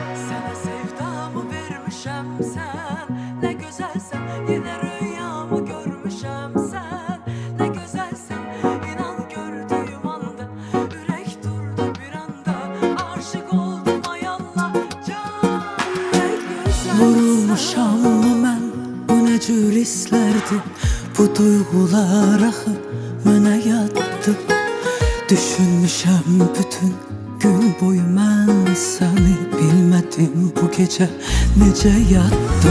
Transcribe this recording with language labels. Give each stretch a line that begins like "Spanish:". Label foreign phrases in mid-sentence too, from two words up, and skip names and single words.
Turkish: Sana sevdamı vermişem sen ne güzelsen, yine rüyamı görmüşem sen ne güzelsen. İnan gördüğüm anda yürek durdu bir anda, aşık oldum ay Allah can ne güzelsen.
Azerbaijani: Vurulmuşam mən, bu nə cür hisslərdi, bu duyğular axı mənə yaddı. Düşünmüşəm bütün gün boyu mən səni, bilmədim bu gecə necə yatdım.